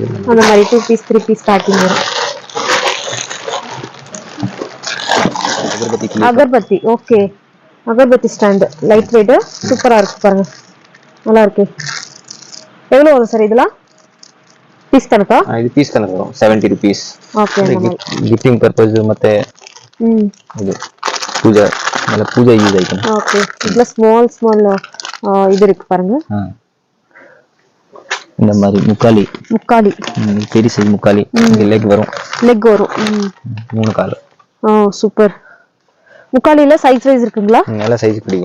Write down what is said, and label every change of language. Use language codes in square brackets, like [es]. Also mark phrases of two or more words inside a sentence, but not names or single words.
[ta] அந்த மாதிரி [en] 2 piece 3 piece [ta] பேக்கிங் வரும். அகர்பத்தி. ஓகே. அகர்பத்தி [en] stand light weight, [ta] சூப்பரா இருக்கு பாருங்க, நல்லா இருக்கு. எவ்வளவு வரும் சார் இதெல்லாம்? பீஸ் கணக்கா? இது பீஸ் கணக்கு வரும் 70 rupees. ஓகே. [en] gifting purpose [kn] ಮತ್ತೆ ಇದು ಪೂಜಾ ಯೂಸ್ ಆಯ್ತು. [ta] ஓகே. இதுல ஸ்மால் இது இருக்கு பாருங்க. இந்த மாதிரி முக்காலி பெரிய சைஸ் முக்காலி. லெக் வரும் 3 கால். ஓ சூப்பர். முக்காலில சைஸ் வைஸ் இருக்குங்களா? நல்ல சைஸ் பிடிக்கும்.